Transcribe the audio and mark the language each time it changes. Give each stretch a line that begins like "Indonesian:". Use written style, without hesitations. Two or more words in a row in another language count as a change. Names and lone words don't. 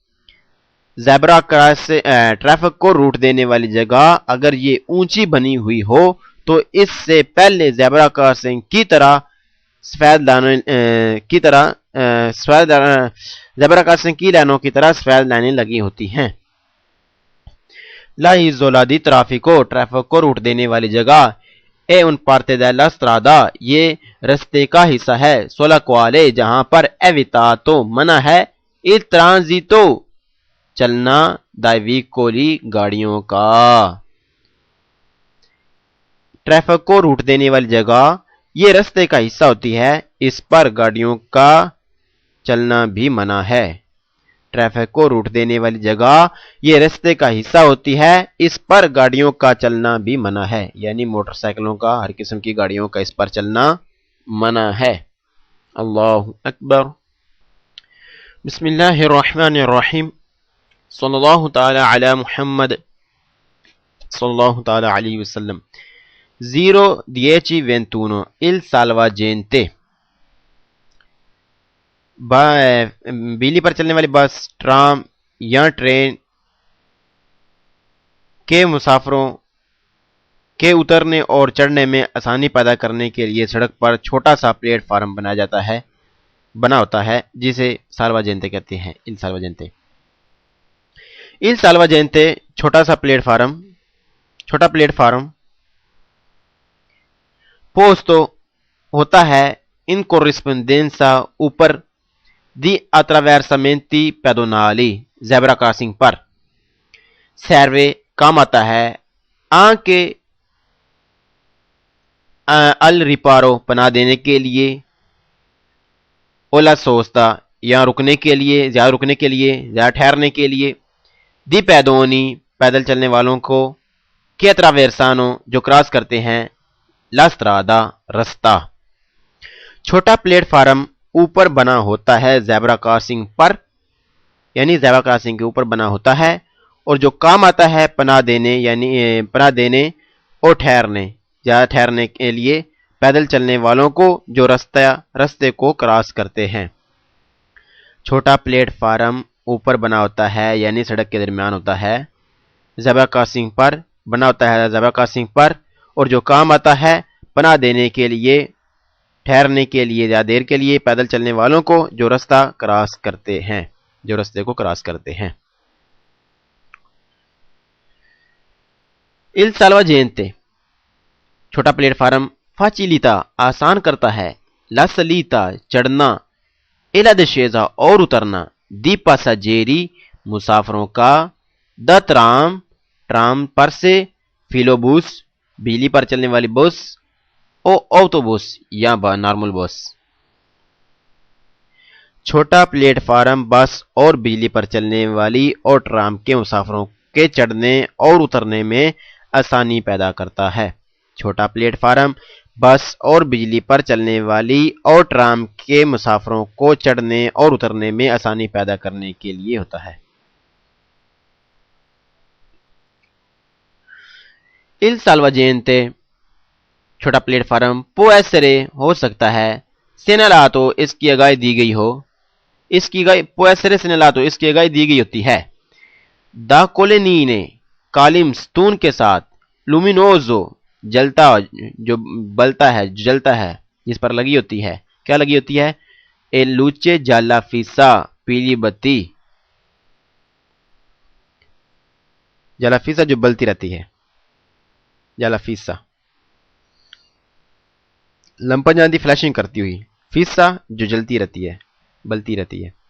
Urdu: ٹریفک کو روٹ دینے والی جگہ اگر یہ اونچی بنی ہوئی ہو تو اس سے پہلے زیبرا کراسنگ کی طرح زیبرا کراسنگ کی لائنوں کی طرح سفید لائنیں لگی ہوتی ہیں۔
Italian: لا isola di traffico،
Urdu: ٹریفک کو روٹ دینے والی جگہ،
Italian: è un parte della strada،
Urdu: یہ رستے کا حصہ ہے،
Italian: sulla quale
Urdu: جہاں پر evitato منع ہے،
Italian: il transito چلنا dai veicoli
Urdu: گاڑیوں کا۔ ٹریفک کو روٹ دینے والی جگہ یہ رستے کا حصہ ہوتی ہے، اس پر گاڑیوں کا چلنا بھی منع ہے۔ ٹریفک کو روٹ دینے والی جگہ یہ رستے کا حصہ ہوتی ہے، اس پر گاڑیوں کا چلنا بھی منع ہے، یعنی موٹر سائیکلوں کا، ہر قسم کی گاڑیوں کا اس پر چلنا منع ہے۔
Arabic: اللہ اکبر۔ بسم اللہ الرحمن الرحیم، صلی اللہ تعالی علی محمد صلی اللہ تعالی علیہ وسلم۔
Italian: 0:10:21 il salvagente،
Urdu: بجلی پر چلنے والی بس، ٹرام یا ٹرین کے مسافروں کے اترنے اور چڑھنے میں آسانی پیدا کرنے کے لیے سڑک پر چھوٹا سا پلیٹ فارم بنا ہوتا ہے جسے سالواجینتے کہتے ہیں۔
Italian: il salvagente
Urdu: چھوٹا پلیٹ فارم پوسٹو ہوتا ہے
Italian: in corrispondenza
Urdu: اوپر
Italian: di attraversamenti pedonali
Urdu: زیبرا کراسنگ پر، serve کام آتا ہے،
Italian: anche al riparo
Urdu: پناہ دینے کے لیے،
Italian: o la sosta
Urdu: یا رکنے کے لیے، زیادہ ٹھہرنے کے لیے،
Italian: di pedoni
Urdu: پیدل چلنے والوں کو،
Italian: che attraversano
Urdu: جو کراس کرتے ہیں،
Italian: la strada رستہ۔
Urdu: چھوٹا پلیٹ فارم اوپر بنا ہوتا ہے زیبرا کراسنگ پر، یعنی زیبرا کراسنگ کے اوپر بنا ہوتا ہے، اور جو کام آتا ہے پناہ دینے اور ٹھہرنے، یا ٹھہرنے کے لیے پیدل چلنے والوں کو جو رستے کو کراس کرتے ہیں۔ چھوٹا پلیٹ فارم اوپر بنا ہوتا ہے یعنی سڑک کے درمیان ہوتا ہے، زیبرا کراسنگ پر بنا ہوتا ہے زیبرا کراسنگ پر، اور جو کام آتا ہے پناہ دینے کے لیے، ٹھہرنے کے لیے یا دیر کے لیے پیدل چلنے والوں کو جو رستہ کراس کرتے ہیں، جو رستے کو کراس کرتے ہیں۔
Italian: il salvagente
Urdu: چھوٹا پلیٹ فارم facilita آسان کرتا ہے،
Italian: la salita چڑھنا، e la discesa
Urdu: اور اترنا،
Italian: di passeggeri
Urdu: مسافروں کا،
Italian: da tram
Urdu: ٹرام پر سے، filobus بجلی پر چلنے والی بس،
Italian: o autobus
Urdu: یا نارمل بس۔ چھوٹا پلیٹ فارم بس اور بجلی پر چلنے والی اور ٹرام کے مسافروں کے چڑھنے اور اترنے میں آسانی پیدا کرتا ہے۔ چھوٹا پلیٹ فارم بس اور بجلی پر چلنے والی اور ٹرام کے مسافروں کو چڑھنے اور اترنے میں آسانی پیدا کرنے کے لیے ہوتا ہے۔
Italian: il salvagente
Urdu: چھوٹا پلیٹ فارم
Italian: può essere
Urdu: ہو سکتا ہے، segnalato اس کی آگاہی دی گئی ہو، اس کی
Italian: può essere segnalato
Urdu: اس کی آگاہی دی گئی ہوتی ہے،
Italian: da colonnine
Urdu: کالم ستون کے ساتھ، luminoso جلتا جو بلتا ہے جو جلتا ہے جس پر لگی ہوتی ہے، کیا لگی ہوتی ہے؟
Italian: e luce gialla fissa
Urdu: پیلی بتی،
Italian: gialla fissa
Urdu: جو بلتی رہتی ہے،
Italian: gialla fissa lampeggiante
Urdu: فلیشنگ کرتی ہوئی، فیسا جو جلتی رہتی ہے، بلتی رہتی ہے۔